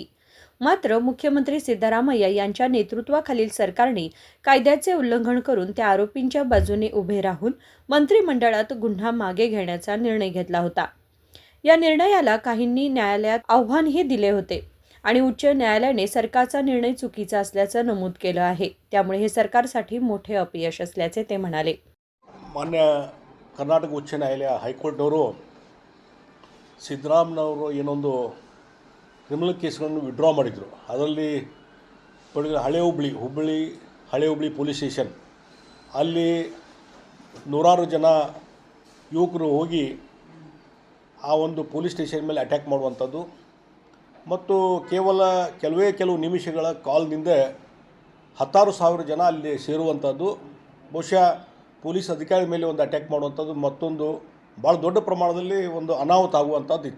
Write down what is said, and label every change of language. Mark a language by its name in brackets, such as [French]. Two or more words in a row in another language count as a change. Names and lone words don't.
[Marathi] मात्र मुख्यमंत्री सिद्धरामय्या यांच्या नेतृत्वाखालील सरकारने कायद्याचे उल्लंघन करून त्या आरोपींच्या बाजूने उभे राहून मंत्रिमंडळात गुन्हा मागे घेण्याचा निर्णय घेतला होता। या निर्णयाला काहींनी न्यायालयात आव्हानही दिले होते आणि उच्च न्यायालयाने सरकारचा निर्णय चुकीचा असल्याचं नमूद केलं आहे। त्यामुळे हे सरकारसाठी मोठे अपयश असल्याचे ते म्हणाले। [Kannada] ಮಾನ್ಯ ಕರ್ನಾಟಕ ಉಚ್ಚ ನ್ಯಾಯಾಲಯ ಹೈಕೋರ್ಟ್ನವರು ಸಿದ್ದರಾಮಯ್ಯನವರು ಏನೊಂದು [English] criminal cases [Kannada] ವಿಡ್ರಾ ಮಾಡಿದರು। ಅದರಲ್ಲಿ ಹಳೆ ಹುಬ್ಬಳ್ಳಿ [English] police station [Kannada] ಅಲ್ಲಿ ನೂರಾರು ಜನ ಯುವಕರು ಹೋಗಿ ಆ ಒಂದು [English] police station [Kannada] ಮೇಲೆ ಅಟ್ಯಾಕ್ ಮಾಡುವಂಥದ್ದು ಮತ್ತು ಕೆಲವು ನಿಮಿಷಗಳ ಕಾಲ್ನಿಂದ 16,000 ಜನ ಅಲ್ಲಿ ಸೇರುವಂಥದ್ದು, ಬಹುಶಃ ಪೊಲೀಸ್ ಅಧಿಕಾರಿ ಮೇಲೆ ಒಂದು ಅಟ್ಯಾಕ್ ಮಾಡುವಂಥದ್ದು, ಮತ್ತೊಂದು ಭಾಳ ದೊಡ್ಡ ಪ್ರಮಾಣದಲ್ಲಿ ಒಂದು ಅನಾಹುತ ಆಗುವಂಥದ್ದು ಇತ್ತು।